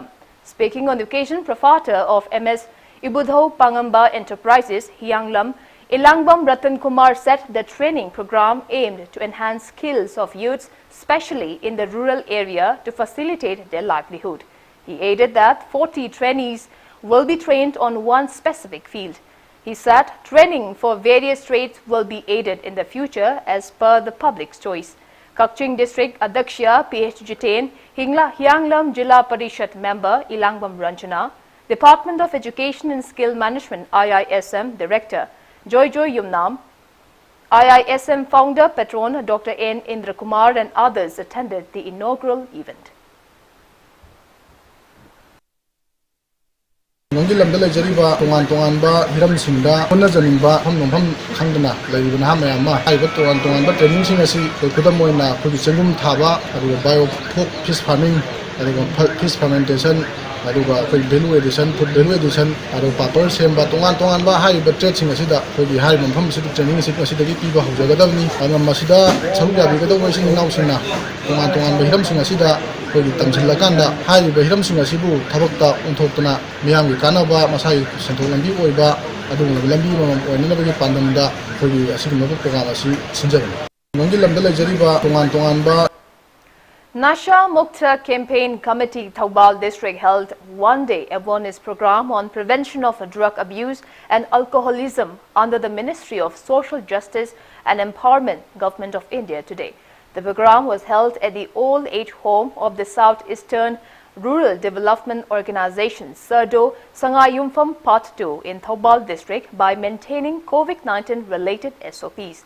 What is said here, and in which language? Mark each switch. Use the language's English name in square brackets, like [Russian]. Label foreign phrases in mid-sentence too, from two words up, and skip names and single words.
[English] Speaking on the occasion, proprietor of MS Ibudhau Pakhangba Enterprises, Yanglam, Ilangbam Ratan Kumar said the training program aimed to enhance skills of youths, especially in the rural area, to facilitate their livelihood. He added that 40 trainees will be trained on one specific field. He said training for various trades will be aided in the future as per the public's choice. Kakching District Adaksha PH Jitain, Hianglam Jilla Parishad Member Ilangbam Ranjana, Department of Education and Skill Management IISM Director Joy Yumnam, IISM Founder Patron Dr. N. Indra Kumar and others attended the inaugural event. [Manipuri] Nonggi lamda lejariba tongan ba hiram singda honna janingba nomham khangdana leibna ha mayama aiba tongan ba training sing asi khudam moina khudi chengum thaba aru [English] bio fish farming [Manipuri] aru [English] fish fermentation [Manipuri] aru [English] value addition food value addition [Manipuri] aru paper semba tongan ba haiba trade sing asi da khudi hai nomham si training sing asi dagi piba haujagadabni anga masida saruga bigadaw sing naw singna tongan ba hiram sing asi da khudi tamjilakanda haiba hiram sing asibu thabakta onthokna miyamgi kanaba masai senthol lambi oiba adu lambi mamam oinabagi pandamda khudi asigumba program asi sinjabani nonggi lamda lejariba tongan ba [English] Nasha Mukta Campaign Committee Thoubal District held one-day awareness program on prevention of drug abuse and alcoholism under the Ministry of Social Justice and Empowerment, Government of India today. The program was held at the old age home of the Southeastern Rural Development Organization, Sardo Sangayumpham Part 2 in Thoubal District by maintaining COVID-19 related SOPs.